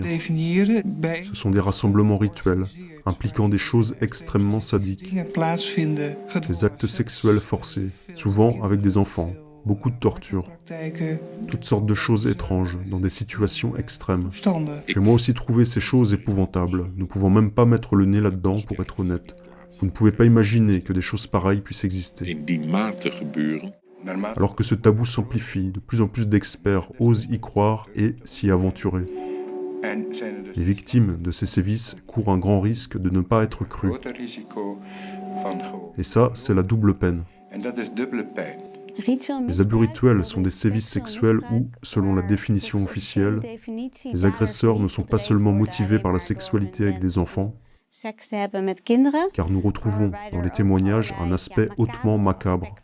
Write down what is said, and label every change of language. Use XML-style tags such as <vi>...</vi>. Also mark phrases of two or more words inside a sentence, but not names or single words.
<fr>Ce sont des rassemblements rituels, impliquant des choses extrêmement sadiques, des actes sexuels forcés, souvent avec des enfants, beaucoup de torture, toutes sortes de choses étranges, dans des situations extrêmes. J'ai moi aussi trouvé ces choses épouvantables, ne pouvant même pas mettre le nez là-dedans pour être honnête. Vous ne pouvez pas imaginer que des choses pareilles puissent exister.</fr> <nl>in die mate gebeuren.</nl> <fr>Alors que ce tabou s'amplifie, de plus en plus d'experts osent y croire et s'y aventurer. Les victimes de ces sévices courent un grand risque de ne pas être crues. Et ça, c'est la double peine. Les abus rituels sont des sévices sexuels où, selon la définition officielle, les agresseurs ne sont pas seulement motivés par la sexualité avec des enfants, car nous retrouvons dans les témoignages un aspect hautement macabre.</fr>